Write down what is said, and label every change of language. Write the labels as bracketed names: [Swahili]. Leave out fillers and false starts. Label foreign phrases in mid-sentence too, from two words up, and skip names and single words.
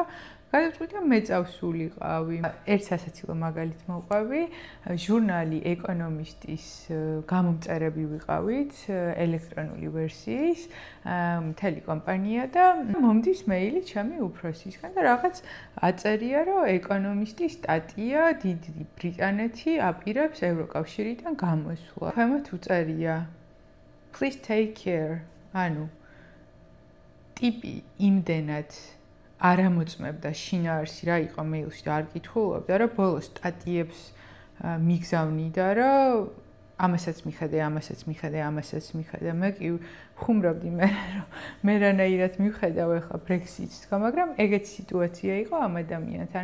[Georgian] გადავწყვიტა მე წავსულიყავი. ერთ სასაცილო მაგალითს მოვყვები, ჟურნალი ეკონომისტის გამომწერები ვიყავით, ელექტრონული ვერსიის, მთელი კომპანია და მომდის მეილი ჩემი უფროსისგან და რაღაც აწერია, რომ ეკონომისტის სტატია დიდი ბრიტანეთი აპირებს ევროკავშირიდან გამოსვლა. ქვემოთ უწერია [English] Please take care. [Georgian] ანუ ტიპი იმდენად არ ამოწმებდა შინაარსი რა იყო მეილში და არ კითხულობდა, რომ ბოლოს სტატიებს მიგზავნიდა, რომ ამასაც მიხედე, ამასაც მიხედე, ამასაც მიხედე. მე კი ხუმრობდი მე, რომ მე რანაირად მივხედავ ახლა Brexit-ს, მაგრამ ეგეთ სიტუაცია იყო ამ ადამიანთან.